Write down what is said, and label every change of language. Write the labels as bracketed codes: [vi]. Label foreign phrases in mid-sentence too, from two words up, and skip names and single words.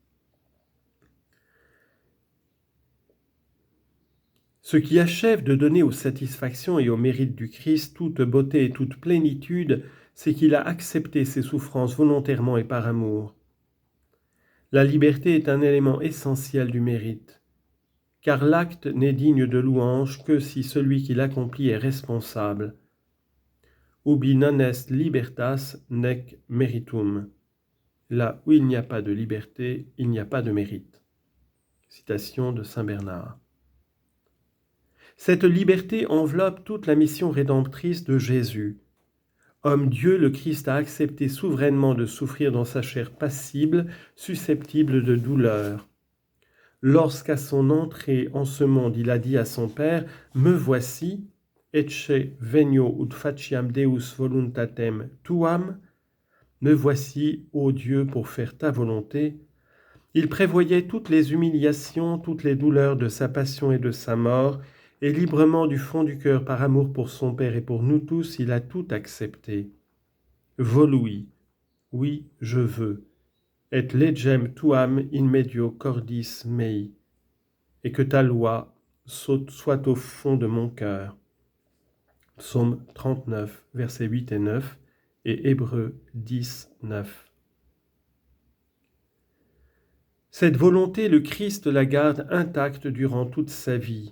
[fr] Ce qui achève de donner aux satisfactions et aux mérites du Christ toute beauté et toute plénitude, c'est qu'il a accepté ses souffrances volontairement et par amour. La liberté est un élément essentiel du mérite. car l'acte n'est digne de louange que si celui qui l'accomplit est responsable. [la] Ubi non est libertas nec meritum. [fr] Là où il n'y a pas de liberté, il n'y a pas de mérite. Citation de saint Bernard. Cette liberté enveloppe toute la mission rédemptrice de Jésus. Homme Dieu, le Christ a accepté souverainement de souffrir dans sa chair passible, susceptible de douleur. Lorsqu'à son entrée en ce monde, il a dit à son Père, « Me voici, [la] ecce venio ut faciam Deus voluntatem tuam [fr] » Me voici, ô Dieu, pour faire ta volonté. Il prévoyait toutes les humiliations, toutes les douleurs de sa passion et de sa mort, et librement du fond du cœur, par amour pour son Père et pour nous tous, il a tout accepté. Volui, oui, je veux, [la] et legem tuam in medio cordis mei, [fr] et que ta loi soit au fond de mon cœur. Psaume 39, versets 8 et 9, et Hébreux 10, 9. Cette volonté, le Christ la garde intacte durant toute sa vie.